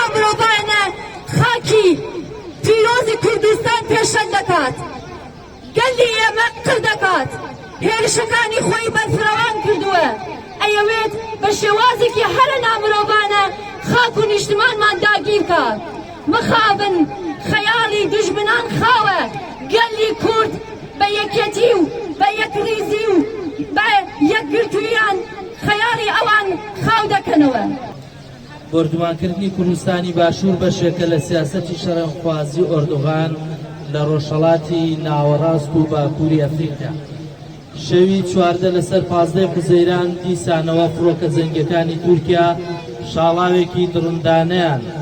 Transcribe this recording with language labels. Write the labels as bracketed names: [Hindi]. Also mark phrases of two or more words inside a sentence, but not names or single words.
[Central Kurdish] mirovane xakî pîrozî Kurdistan pêşend dikat gelî ême qir dikat hêrişekanî xwe berfiravan kirdiwe eyewêt bi şêwazekî herêna mirovane xak û nîştimanman dagîr kat mixabin xeyalî dijminan xawe gelî Kurd be yeketî û be yekrîzî û be yekgirtûyan xeyalî ewan xaw dekinewe بردوانکردنی کوردستانی باشوور بەشێکە لە سیاسەتی شەڕەنخوازی ئۆردوغان لە ڕۆژهەڵاتی ناوەڕاست و باکووری ئەفریقا شەوی 14 لەسەر 15 حوزەیران دیسانەوە فڕۆکە جەنگیەکانی تورکیا شاڵاوێکی دڕندانەیان